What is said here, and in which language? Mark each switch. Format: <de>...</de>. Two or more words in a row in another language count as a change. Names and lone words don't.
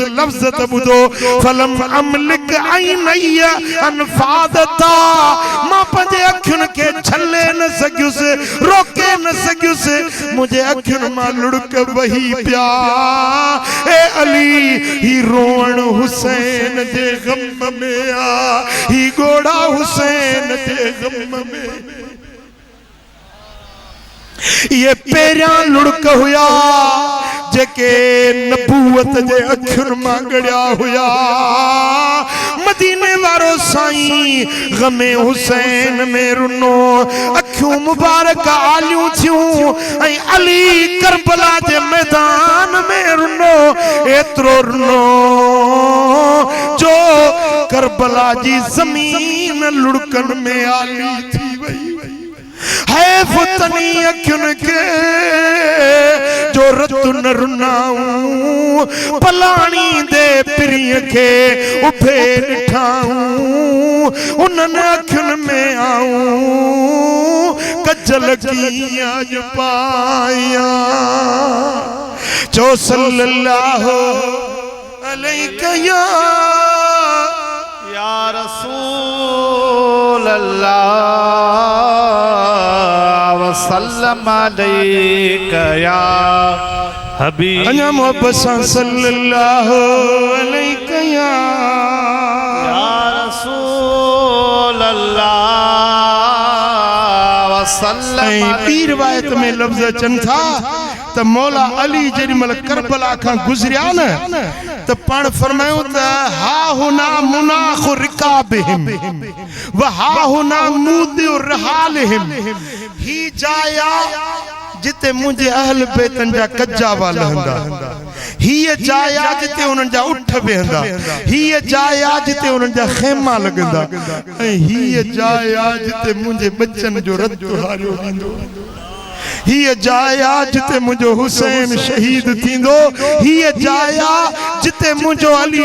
<ar>लफ़्ज़ त ॿुधो, فلم أملك عينيّ أن فاضتا.</ar> <sd>मां पंहिंजे अखियुनि खे छले न सघियुसि, रोके न सघियुसि, मुंहिंजे अखियुनि मां लुड़क वही पिया। ए अली, ही रोअण हुसैन जे गम में आ, ही गोड़ा हुसैन जे गम में। ये पेरियां लुड़क हुया जेके नबूवत जे अखियुनि मां गड़िया हुया मदीने वारो साईं गमे हुसैन में रुनो अखियूं मुबारक आलियूं थियूं ऐं अली करबला जे मैदान में रुनो एतिरो रुनो जो करबला जी ज़मीन लुड़कन में आली थी वई है फतनी अखियुनि के जो रतु न रुनाऊं पलाणी दे पिरीअ के उभे ॾिठाऊं उन्हनि अखियुनि में आऊं कजल कीअं अॼु पायां चो</sd> <ar>صلى الله عليك يا رسول الله وسلم عليك يا حبيب</ar> <sd>अञा मोहब्बत सां</sd> <ar>صلى الله عليك يا رسول الله وسلم.</ar> <sd>ॿी रिवायत में लफ़्ज़ अचनि था त मौला अली जेॾी महिल करबला खां गुज़रिया न त पाण फरमायूं त</sd> <ar>ها هنا مناخ ركابهم وها هنا موضع رحالهم</ar> <sd>ही जाया जिते मुंहिंजे अहल बैतन जा कज्जा वाल हंदा हीअ जाया जिते उन्हनि जा उठ वेहंदा हीअ जाया जिते उन्हनि जा खेमा लॻंदा ऐं हीअ जाया जिते मुंहिंजे बच्चनि जो रत हारियो वेंदो हीअ जाया जिते मुंहिंजो हुसैन शहीद थींदो हीअ जाया जिते मुंहिंजो अली</sd>